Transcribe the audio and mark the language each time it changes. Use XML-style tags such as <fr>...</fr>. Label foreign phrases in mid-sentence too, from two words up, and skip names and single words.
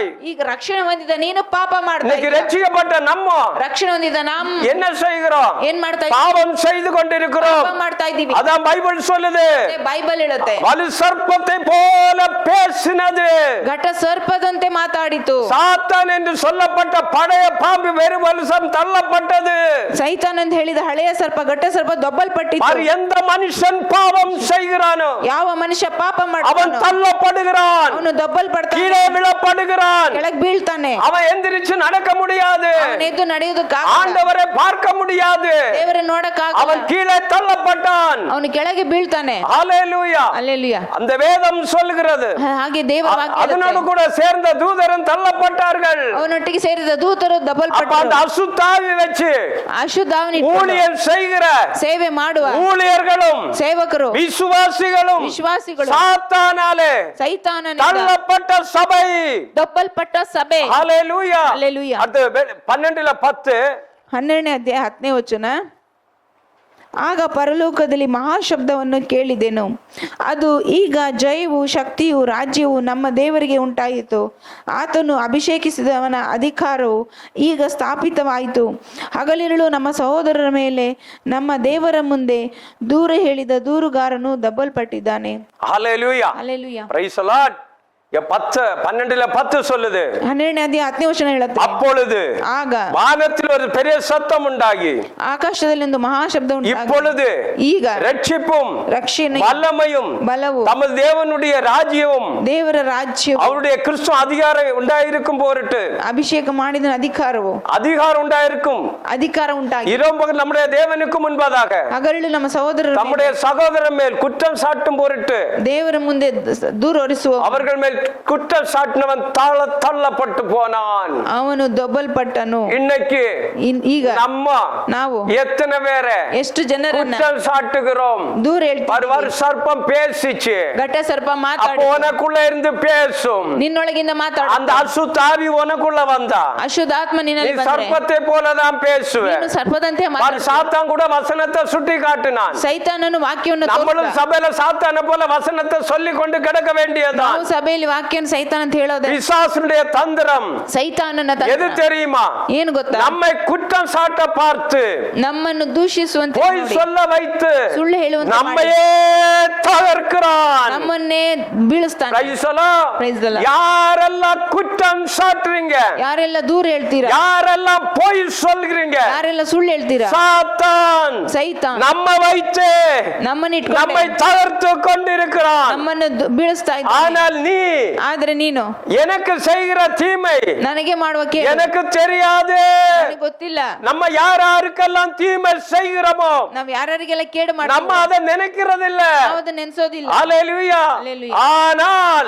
<kn>ಈಗ ರಕ್ಷಣೆ ಹೊಂದಿದ ನೀನು ಪಾಪ ಮಾಡ್ತಾ</kn> <ta>இன்னைக்கு</ta> <kn>ಇದ್ದೀಯ.</kn> <ta>ரட்சிக்கப்பட்ட நம்ம</ta> <kn>ರಕ್ಷಣೆ ಹೊಂದಿದ ನಾವು</kn> <ta>என்ன செய்கிறோம்?</ta> <kn>ಏನ್ ಮಾಡ್ತಾ ಇದ್ದೀವಿ?</kn> <ta>பாவம் செய்து கொண்டிருக்கிறோம்.</ta> <kn>ಪಾಪ ಮಾಡ್ತಾ ಇದ್ದೀವಿ.</kn> <ta>அதான் பைபிள் சொல்லுது.</ta> <kn>ಬೈಬಲ್ ಹೇಳುತ್ತೆ,</kn> <ta>வலு சர்ப்பத்தை போல பேசினது.</ta> <kn>ಘಟ ಸರ್ಪದಂತೆ ಮಾತಾಡಿತು.</kn> <ta>சாத்தான் என்று சொல்லப்பட்ட பழைய பாம்பு வெறும் வருஷம் தள்ளப்பட்டது.</ta> <kn>ಸೈತಾನ್ ಅಂತ ಹೇಳಿದ ಹಳೆಯ ಸರ್ಪ ಘಟ ಸರ್ಪ ದೊಬ್ಬಲ್ಪಟ್ಟಿತು.</kn> <ta>பாரு, எந்த மனுஷன் பாவம் செய்கிறானோ</ta> <kn>ಯಾವ ಮನುಷ್ಯ ಪಾಪ</kn> <ta>அவன்</ta> <kn>ಮಾಡ್ತಾನೋ</kn> <ta>தள்ளப்படுகிறான்,</ta> <kn>ಅವನು ದೊಬ್ಬಲ್ಪಡ್ತಾನೆ,</kn> <ta>கீழே விழப்படுகிறான்.</ta> <kn>ಕೆಳಗ್ ಬೀಳ್ತಾನೆ.</kn> <ta>அவன் எந்திரிச்சு நடக்க முடியாது,</ta> <kn>ಅವನ ಎದ್ದು ನಡೆಯುವುದಕ್ಕಾಗಲ್ಲ,</kn> <ta>ஆண்டவரை பார்க்க முடியாது,</ta> <kn>ದೇವರನ್ನು ನೋಡಕ್ಕಾಗಲ್ಲ,</kn> <ta>அவன் கீழே தள்ளப்பட்டான்.</ta> <kn>ಅವನು ಕೆಳಗೆ ಬೀಳ್ತಾನೆ.</kn> <ta>ஹalleluya.</ta> <kn>ಹಲ್ಲೆಲೂಯಾ.</kn> <ta>அந்த வேதம் சொல்லுகிறது.</ta> <kn>ಹಾಗೆ ದೇವರ ವಾಕ್ಯ</kn> <ta>அதனோடு</ta> <kn>ಹೇಳುತ್ತೆ,</kn> <ta>கூட சேர்ந்த தூதரும் தள்ளப்பட்டார்கள்.</ta> <kn>ಅವನೊಟ್ಟಿಗೆ ಸೇರಿದ ದೂತರು</kn> <ta>அப்ப</ta> <kn>ದಬ್ಬಲ್ಪಟ್ಟರು.</kn> <ta>அந்த அசுத்தாவி வச்சு</ta> <kn>ಅಶುದ್ಧಾವನಿ</kn> <ta>ஊழியம் செய்கிற</ta> <kn>ಸೇವೆ ಮಾಡುವ</kn> <ta>ஊழியர்களும்</ta> <kn>ಸೇವಕರು</kn> <ta>விசுவாசிகளும்</ta> <kn>ವಿಶ್ವಾಸಿಗಳು</kn> <ta>சாத்தானாலே</ta> <kn>ಸೈತಾನನಿಂದ</kn> <ta>தள்ளப்பட்ட சபை.</ta> <kn>ದಬ್ಬಲ್ಪಟ್ಟ ಸಭೆ.</kn> <ta>ஹalleluya.</ta> <kn>ಹಲ್ಲೆಲೂಯಾ.</kn> <ta>அது 12:10.</ta> <kn>12ನೇ ಅಧ್ಯಾಯ 10ನೇ ವಚನ. ಆಗ ಪರಲೋಕದಲ್ಲಿ ಮಹಾಶಬ್ದವನ್ನು ಕೇಳಿದೆನು. ಅದು ಈಗ ಜಯವು ಶಕ್ತಿಯು ರಾಜ್ಯವು ನಮ್ಮ ದೇವರಿಗೆ ಉಂಟಾಯಿತು. ಆತನು ಅಭಿಷೇಕಿಸಿದವನ ಅಧಿಕಾರವು ಈಗ ಸ್ಥಾಪಿತವಾಯಿತು. ಹಗಲಿರುಳು ನಮ್ಮ ಸಹೋದರರ ಮೇಲೆ ನಮ್ಮ ದೇವರ ಮುಂದೆ ದೂರ ಹೇಳಿದ ದೂರುಗಾರನು ದಬ್ಬಲ್ಪಟ್ಟಿದ್ದಾನೆ.</kn> <ta>ஹalleluya.</ta> <kn>ಹಲ್ಲೆಲೂಯಾ.</kn> <en>praise the Lord.</en> <ta>12:10 சொல்லுது.</ta> <kn>12ನೇ ಅಧ್ಯಾಯ 10ನೇ ವಚನ ಹೇಳುತ್ತೆ,</kn> <ta>அப்பொழுது</ta> <kn>ಆಗ</kn> <ta>வானத்தில் ஒரு பெரிய சத்தம் உண்டாகி</ta> <kn>ಆಕಾಶದಲ್ಲಿ ಒಂದು ಮಹಾಶಬ್ದ ಉಂಟಾಗಿ,</kn> <ta>இப்பொழுது</ta> <kn>ಈಗ</kn> <ta>ரட்சிப்பும்</ta> <kn>ರಕ್ಷಣೆ</kn> <ta>வல்லமையும்</ta> <kn>ಬಲವು</kn> <ta>தமது தேவனுடைய ராஜ்யமும்</ta> <kn>ದೇವರ ರಾಜ್ಯವು</kn> <ta>அவருடைய கிறிஸ்து அதிகாரம் உண்டாயிருக்கும் போரிட்டு</ta> <kn>ಅಭಿಷೇಕ ಮಾಡಿದ ಅಧಿಕಾರವು</kn> <ta>அதிகாரம் உண்டாயிருக்கும்.</ta> <kn>ಅಧಿಕಾರ ಉಂಟಾಗಿ</kn> <ta>இரவு நம்முடைய தேவனுக்கு முன்பதாக</ta> <kn>ಹಗಲಿರುಳು ನಮ್ಮ ಸಹೋದರರ</kn> <ta>நம்முடைய சகோதரர் மேல் குற்றம் சாட்டும் போரிட்டு</ta> <kn>ದೇವರ ಮುಂದೆ ದೂರ ಹೊರಿಸುವ</kn> <ta>அவர்கள் மேல் குற்றம் சாட்டினவன் தள்ளப்பட்டு போனான்.</ta> <kn>ಅವನು ದೊಬ್ಬಲ್ಪಟ್ಟನು.</kn> <ta>இன்னைக்கு</ta> <kn>ಈಗ</kn> <ta>நம்ம</ta> <kn>ನಾವು</kn> <ta>எத்தனை பேரை</ta> <kn>ಎಷ್ಟು ಜನರನ್ನ</kn> <ta>குற்றம் சாட்டுகிறோம்?</ta> <kn>ದೂರ ಹೇಳ್ತೀವಿ.</kn> <ta>ஒரு சர்ப்பம் பேசிச்சு,</ta> <kn>ಘಟ ಸರ್ಪ</kn> <ta>அப்போ</ta> <kn>ಮಾತಾಡಿ</kn> <ta>உனக்குள்ள இருந்து பேசும்.</ta> <kn>ನಿನ್ನೊಳಗಿಂದ ಮಾತಾಡ.</kn> <ta>அந்த அசுத்தாவி உனக்குள்ள வந்தா</ta> <kn>ಅಶುದ್ಧಾತ್ಮ</kn> <ta>நீ</ta> <kn>ನಿನ್ನಲ್ಲಿ ಬಂದ್ರೆ</kn> <ta>சர்ப்பத்தை போலதான் பேசுவே.</ta> <kn>ನೀನು ಸರ್ಪದಂತೆ ಮಾತಾಡು.</kn> <ta>சாத்தான் கூட வசனத்தை சுட்டி காட்டினான்.</ta> <kn>ಸೈತಾನನು ವಾಕ್ಯವನ್ನು</kn> <ta>நம்மளும்</ta> <kn>ತೋರಿಸಿದ.</kn> <ta>சபையில சாத்தான போல வசனத்தை சொல்லி கொண்டு கிடக்க வேண்டியதுதான்.</ta> <kn>ನಾವು ಸಭೆಯಲ್ಲಿ ವಾಕ್ಯವನ್ನು ಸೈತಾನ ಅಂತ ಹೇಳೋದೆ.</kn> <ta>பிசாசுடைய தந்திரம்</ta> <kn>ಸೈತಾನನ</kn> <ta>எது</ta> <kn>ತಂತ್ರ</kn> <ta>தெரியுமா?</ta> <kn>ಏನು ಗೊತ್ತಾ?</kn> <ta>நம்மை குற்றம் சாட்ட பார்த்து</ta> <kn>ನಮ್ಮನ್ನು ದೂಷಿಸುವಂತೆ</kn> <ta>போய்</ta> <kn>ನೋಡಿ,</kn> <ta>சொல்ல வைத்து</ta> <kn>ಸುಳ್ಳು ಹೇಳುವಂತೆ ಮಾಡಿ,</kn> <ta>நம்மையே தகர்க்கிறான்.</ta> <kn>ನಮ್ಮನ್ನೇ ಬೀಳಿಸ್ತಾನೆ.</kn> <en>Praise the Lord. Praise the Lord.</en> <ta>யாரெல்லாம் குற்றம் சாட்டுறீங்க,</ta> <kn>ಯಾರೆಲ್ಲ ದೂರ ಹೇಳ್ತೀರಾ,</kn> <ta>யாரெல்லாம் போய் சொல்கிறீங்க,</ta> <kn>ಯಾರೆಲ್ಲ ಸುಳ್ಳು ಹೇಳ್ತೀರಾ,</kn> <ta>சாத்தான்</ta> <kn>ಸೈತಾನ್</kn> <ta>நம்ம வைத்து</ta> <kn>ನಮ್ಮನ್ನ</kn> <ta>நம்மை</ta> <kn>ಇಟ್ಕೊಂಡು</kn> <ta>தகர்த்து கொண்டிருக்கிறான்.</ta> <kn>ನಮ್ಮನ್ನು ಬೀಳಿಸ್ತಾ ಇದ್ದಾನೆ.</kn> <ta>ஆனால் நீ</ta> <kn>ಆದ್ರೆ ನೀನು</kn> <ta>எனக்கு செய்கிற தீமை</ta> <kn>ನನಗೆ ಮಾಡುವ ಕೇಡು</kn> <ta>எனக்கு தெரியாது.</ta> <kn>ನನಗೆ ಗೊತ್ತಿಲ್ಲ.</kn> <ta>நம்ம யாருக்கெல்லாம் தீமை செய்கிறோமோ</ta> <kn>ನಾವ್ ಯಾರಿಗೆಲ್ಲ ಕೇಡು</kn> <ta>நம்ம</ta> <kn>ಮಾಡ್ತೀವಿ</kn> <ta>அதை நினைக்கிறதில்ல. ನಾವು ಅದನ್ನ ನೆನ್ಸೋದಿಲ್ಲ. அல்லேலூயா. அல்லேலூயா. ஆனால்</ta>